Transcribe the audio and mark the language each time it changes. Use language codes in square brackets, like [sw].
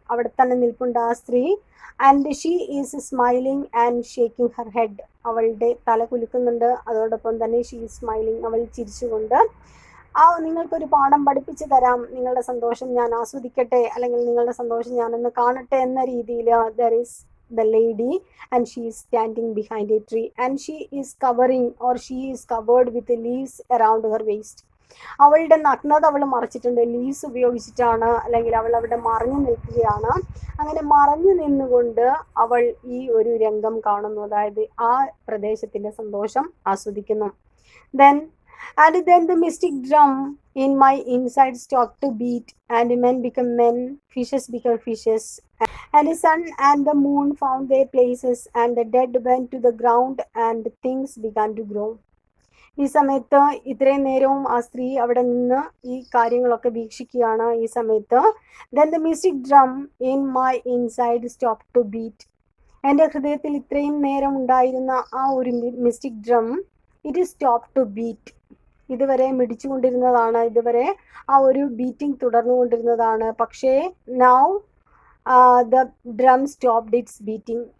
[ml] അവിടെ തന്നെ നിൽപ്പുണ്ട് ആ സ്ത്രീ. [en] And she is smiling and shaking her head. [ml] അവളുടെ തല കുലുക്കുന്നുണ്ട്. അതോടൊപ്പം തന്നെ [en] She is smiling. [ml] അവൾ ചിരിച്ചുകൊണ്ട് നിങ്ങൾക്കൊരു പാഠം പഠിപ്പിച്ചു തരാം, നിങ്ങളുടെ സന്തോഷം ഞാൻ ആസ്വദിക്കട്ടെ, അല്ലെങ്കിൽ നിങ്ങളുടെ സന്തോഷം ഞാനൊന്ന് കാണട്ടെ എന്ന രീതിയിൽ [en] There is the lady, and she is standing behind a tree, and she is covering, or she is covered with leaves around her waist. [ml] അവളുടെ നഗ്നത അവൾ മറച്ചിട്ടുണ്ട്, ലീവ്സ് ഉപയോഗിച്ചിട്ടാണ്, അല്ലെങ്കിൽ അവൾ അവിടെ മറഞ്ഞു നിൽക്കുകയാണ്. അങ്ങനെ മറഞ്ഞു നിന്നുകൊണ്ട് അവൾ ഈ ഒരു രംഗം കാണുന്നു, അതായത് ആ പ്രദേശത്തിന്റെ സന്തോഷം ആസ്വദിക്കുന്നു. [en] then then the mystic drum in my inside stopped to beat, and men become men, fishes become fishes, and the sun and the moon found their places, and the dead went to the ground, and things began to grow. [ml] ഈ സമയത്ത് ഇത്രയും നേരവും ആ സ്ത്രീ അവിടെ നിന്ന് ഈ കാര്യങ്ങളൊക്കെ വീക്ഷിക്കുകയാണ്. ഈ സമയത്ത് [en] then the mystic drum in my inside stopped to beat. [ml] എൻ്റെ ഹൃദയത്തിൽ ഇത്രയും നേരം ഉണ്ടായിരുന്ന ആ ഒരു mystic drum, [en] It stop to beat. [ml] ഇതുവരെ മിടിച്ചുകൊണ്ടിരുന്നതാണ്, ഇതുവരെ ആ ഒരു ബീറ്റിംഗ് തുടർന്നുകൊണ്ടിരുന്നതാണ്. പക്ഷേ [en] Now the drum stopped it's beating.